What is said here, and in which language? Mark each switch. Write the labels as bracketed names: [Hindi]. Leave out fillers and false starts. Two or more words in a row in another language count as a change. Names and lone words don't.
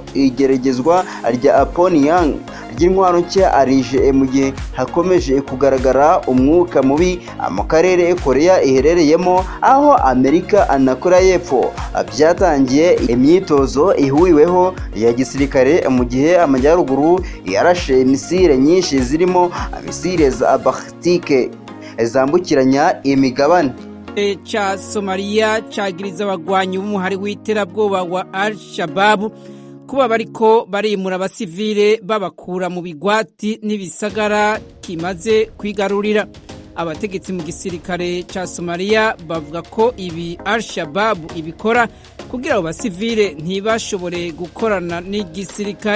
[Kinyarwanda] Igeragezwa rya Pyongyang ry'intwaro nshya arije mu gihe hakomeje kugaragara umwuka mubi mu karere Korea iherereyemo, aho Amerika na Korea y'Epfo byatangiye imyitozo ihuriweho ya gisirikare mu gihe amajyaruguru yarashe misile nyinshi zirimo misile za Baltike zambukiranya imigabane. [Rundi] Cha Somalia cagiriza abagwanyi b'umuhari w'iterabwoba wa Al-Shabaab kuba bariko barimura abasivile babakura mu bigwati n'ibisagara kimaze kwigarurira. Abategetsi mu gisirikare ca Somalia bavuga ko ibi Al-Shabaab ibikora kugira abo basivile ntibashobore gukorana n'igisirikare.